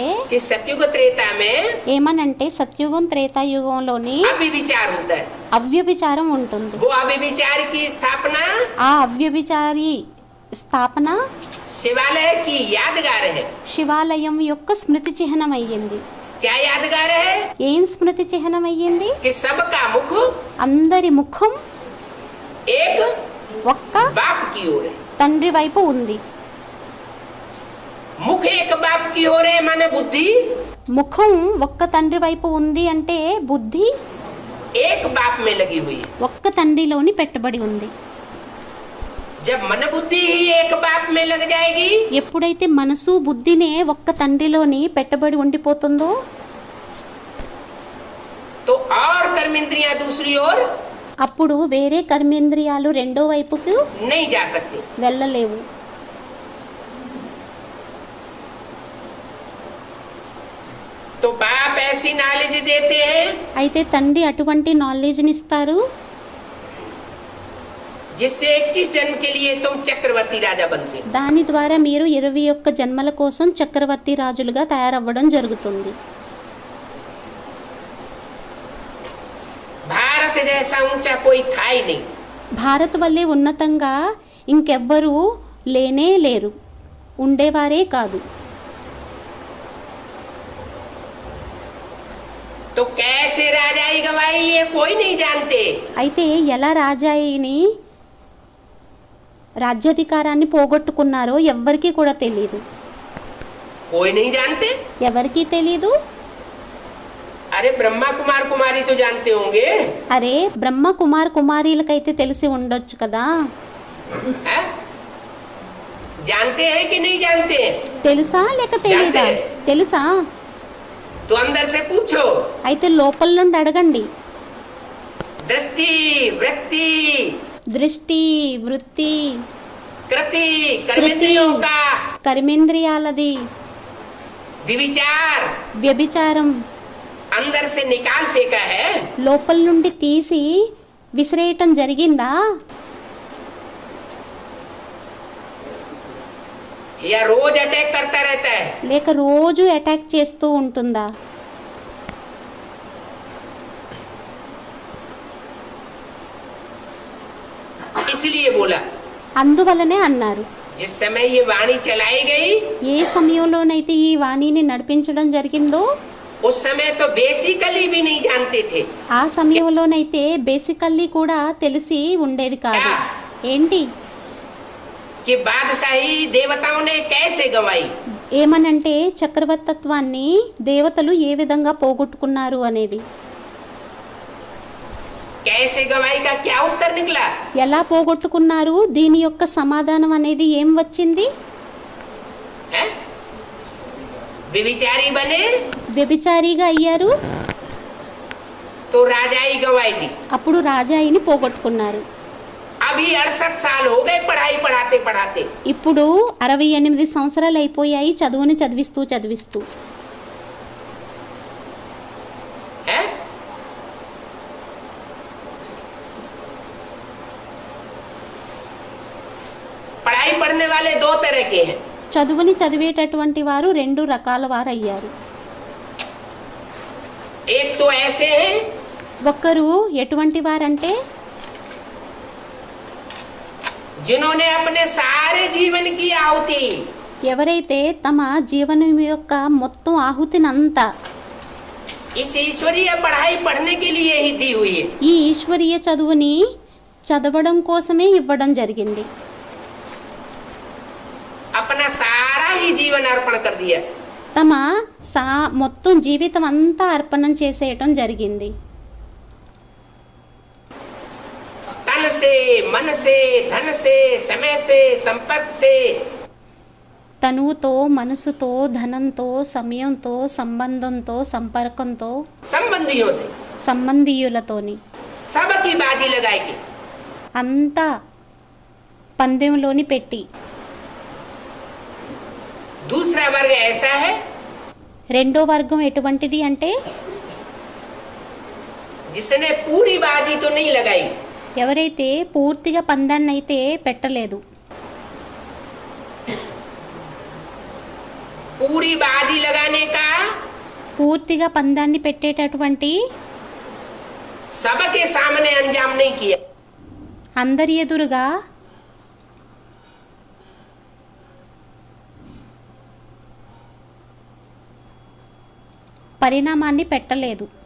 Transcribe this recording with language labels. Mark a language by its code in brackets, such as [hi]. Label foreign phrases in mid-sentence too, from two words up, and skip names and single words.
[hi] कि सतयुग त्रेता में [te] ఏమనంటే సత్యుగం త్రేతాయుగంలోని [hi] अव्यभिचार होता है. [te] అవ్యభిచారం ఉంటుంది. [hi] वो अव्यभिचार की स्थापना [te] ఆ అవ్యభిచారి స్థాపన [hi] शिवालय की यादगार है. [te] శివాలయం యొక్క స్మృతి చిహ్నం అయ్యింది. [hi] क्या यादगार है? [te] ఏం స్మృతి చిహ్నం అయ్యింది? [hi] कि सबका मुख [te] అందరి ముఖం [hi] एक [te] ఒక్క [hi] बाप की ओर है. [te] తండ్రి వైపు ఉంది. [hi] मुख एक बाप की हो रहे माने बुद्धि, [te] ముఖం ఒక్క తండ్రి వైపు ఉంది అంటే బుద్ధి [hi] एक बाप में लगी हुई है। [te] ఒక్క తండ్రిలోని పెట్టబడి ఉంది. [hi] जब मन बुद्धि ही एक बाप में लग जाएगी, [te] ఎప్పుడైతే మనసు బుద్ధినే ఒక్క తండ్రిలోని పెట్టబడి ఉండిపోతుందో [hi] तो और कर्मेंद्रियां दूसरी ओर [te] అప్పుడు వేరే కర్మేంద్రియాలు రెండో వైపుకు [hi] नहीं जा सकती। [te] వెళ్ళలేవు. [hi] तो बाप ऐसी नॉलेज देते हैं [te] అయితే తండ్రి అటువంటి నాలెడ్జ్ని ఇస్తారు [hi] जिससे 21 जन्म के लिए तुम चक्रवर्ती राजा बनते। [te] దాని ద్వారా మీరు 21 జన్మల కోసం చక్రవర్తి రాజులుగా తయారవ్వడం జరుగుతుంది. [hi] भारत जैसा ऊंचा कोई था ही नहीं। [te] భారత్ వల్లే ఉన్నతంగా ఇంకెవ్వరూ లేనే లేరు, ఉండేవారే కాదు. [hi] तो कैसे राजाई गवाई ये कोई नहीं जानते। [te] అయితే ఎలా రాజాయిని రాజ్యాధికారాన్ని పోగొట్టుకున్నారో ఎవ్వరికీ కూడా తెలియదు. [hi] कोई नहीं जानते। [te] ఎవరికీ తెలియదు. [hi] अरे ब्रह्मा कुमार कुमारी तो जानते होंगे। [te] అరే బ్రహ్మ కుమార్ కుమారీలకైతే తెలిసి ఉండొచ్చు కదా. [hi] है? जानते हैं कि नहीं जानते? [te] తెలుసా లేక తెలీదా? [hi] जानते। [te] తెలుసా. [hi] तो अंदर से पूछो। [te] అయితే లోపల నుండి అడగండి. [hi] दृष्टि वृत्ति [te] దృష్టి, వృత్తి, [hi] कृति कर्मेंद्रियों का [te] కర్మేంద్రియాలది, [hi] विचार [te] వ్యభిచారం [hi] अंदर से निकाल फेंका है [te] లోపల నుండి తీసి విసిరేయటం జరిగిందా [hi] या रोज अटैक करता रहता है? [te] లేక రోజు అటాక్ చేస్తూ ఉంటుందా? [hi] इसलिए बोला [te] అందువలనే అన్నారు. [hi] जिस समय ये वाणी चलाई गई [te] ఏ సమయంలోనైతే ఈ వాణిని నడిపించడం జరిగిందో [hi] उस समय तो बेसिकली भी नहीं जानते थे। [te] ఆ సమయంలోనైతే బేసికల్లీ కూడా తెలిసి ఉండేది కాదు. ఏంటి? [hi] कि बादशाही देवताओं ने कैसे गवाई। [te] ఏమనంటే చక్రవర్తత్వాన్ని దేవతలు ఏ విధంగా పోగొట్టుకున్నారు అనేది. [hi] कैसे गवाई का क्या उत्तर निकला? [te] ఎలా పోగొట్టుకున్నారు, దీని యొక్క సమాధానం అనేది ఏం వచ్చింది? [hi] है? व्यभिचारी बने [te] వ్యభిచారిగా అయ్యారు, [hi] तो राजाई गवाई दी। [te] అప్పుడు రాజాయిని పోగొట్టుకున్నారు. [hi] अभी 68 साल हो गए पढ़ाई पढ़ाते पढ़ाते। [te] ఇప్పుడు 68 సంవత్సరాలు అయిపోయాయి చదువుని చదివిస్తూ చదివిస్తూ. [hi] है? पढ़ाई पढ़ने वाले दो तरह के हैं। [te] చదువుని చదివేటటువంటి వారు రెండు రకాల వారు అయ్యారు. [hi] एक तो ऐसे हैं [te] ఒక్కరు ఎటువంటి వారంటే [hi] जिन्होंने अपने सारे जीवन की आहुति [te] ఎవరైతే తమ జీవనం యొక్క మొత్తం ఆహుతినంతా [hi] इस ईश्वरीय पढ़ाई पढ़ने के लिए ही दी हुई है। [te] ఈ ఈశ్వరీయ చదువుని చదవడం కోసమే ఇవ్వడం జరిగింది. [hi] अपना सारा ही जीवन अर्पण कर दिया। [te] తమ మొత్తం జీవితం అంతా అర్పణం చేసేయటం జరిగింది. [hi] तन से मन से धन से समय से संपर्क से [te] తనువుతో, మనసుతో, ధనంతో, సమయంతో, సంబంధంతో, సంపర్కంతో, [hi] संबंधियों से [te] సంబంధీయులతోని [hi] सबकी बाजी लगाएगी। [te] అంతా పందెంలోని పెట్టి. [hi] दूसरा वर्ग ऐसा है [te] రెండో వర్గం ఎటువంటిది అంటే [hi] जिसने पूरी बाजी तो नहीं लगाई, [te] ఎవరైతే పూర్తిగా పందాన్ని అయితే పెట్టలేదు, [hi] पूरी बाजी लगाने का [te] పూర్తిగా పందాన్ని పెట్టేటటువంటి [hi] सबके सामने अंजाम नहीं किया। [te] అందరి ఎదురుగా పరిణామాన్ని పెట్టలేదు.